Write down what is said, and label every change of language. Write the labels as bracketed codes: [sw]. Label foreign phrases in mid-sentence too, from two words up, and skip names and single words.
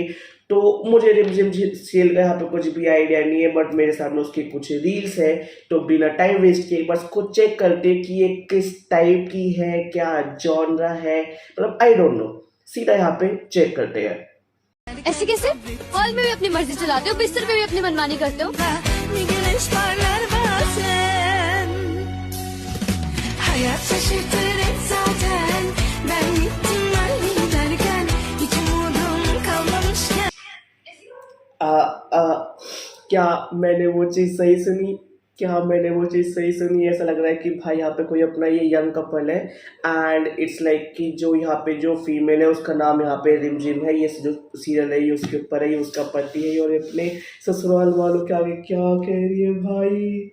[hi] तो मुझे रिमझिम सीरियल का यहाँ पे कुछ भी आइडिया नहीं है, बट मेरे सामने उसकी कुछ रील्स है। तो बिना [en] time waste [hi] किए बस खुद चेक करते कि ये किस टाइप की है, क्या जॉनरा है, मतलब [en] I don't know. [hi] सीधा यहाँ पे चेक करते हैं। ऐसे कैसे? हॉल में भी अपनी मर्जी चलाते हो, बिस्तर पे भी अपनी मनमानी करते हो। [tr] Hayat şaşırtır hep zaten. Ben gittim ben giderken hiç umudum kalmamışken. [hi] आ, आ, क्या मैंने वो चीज़ सही सुनी? क्या मैंने वो चीज़ सही सुनी? ऐसा लग रहा है कि भाई यहाँ पे कोई अपना ये [en] young couple [hi] है [en] and it's like [hi] कि जो यहाँ पे जो फीमेल है उसका नाम यहाँ पे रिमझिम है। ये जो सीरियल है ये उसके ऊपर है, ये उसका पति है और ये अपने ससुराल वालों के आगे क्या कह रही है भाई।